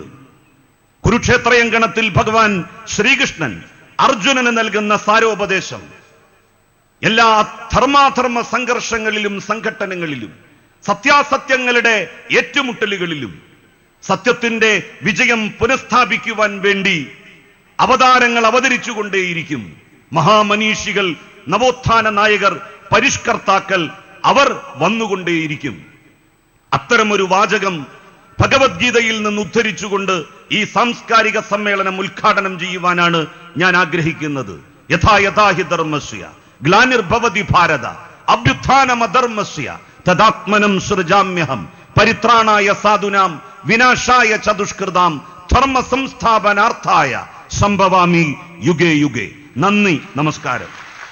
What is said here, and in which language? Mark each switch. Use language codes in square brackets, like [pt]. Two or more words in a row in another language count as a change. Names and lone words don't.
[ml] കുരുക്ഷേത്രയങ്കണത്തിൽ ഭഗവാൻ ശ്രീകൃഷ്ണൻ അർജുനന് നൽകുന്ന സാരോപദേശം എല്ലാ ധർമാധർമ്മ സംഘർഷങ്ങളിലും സംഘട്ടനങ്ങളിലും സത്യാസത്യങ്ങളുടെ ഏറ്റുമുട്ടലുകളിലും സത്യത്തിന്റെ വിജയം പുനഃസ്ഥാപിക്കുവാൻ വേണ്ടി അവതാരങ്ങൾ അവതരിച്ചുകൊണ്ടേയിരിക്കും. മഹാമനീഷികൾ, നവോത്ഥാന നായകർ, പരിഷ്കർത്താക്കൾ അവർ വന്നുകൊണ്ടേയിരിക്കും. അത്തരമൊരു വാചകം ഭഗവത്ഗീതയിൽ നിന്ന് ഉദ്ധരിച്ചുകൊണ്ട് ഈ സാംസ്കാരിക സമ്മേളനം ഉദ്ഘാടനം ചെയ്യുവാനാണ് ഞാൻ ആഗ്രഹിക്കുന്നത്. [sa] യഥാ യഥാ ഹി ധർമ്മസ്യ ഗ്ലാനിർഭവതി ഭാരത അഭ്യുത്ഥാനമധർമ്മസ്യ തദാത്മനം സൃജാമ്യഹം പരിത്രാണായ സാധുനാം വിനാശായ ചതുഷ്കൃതാം ധർമ്മ സംസ്ഥാപനാർത്ഥായ സംഭവാമി യുഗേ യുഗേ. [ml] നന്ദി, നമസ്കാരം.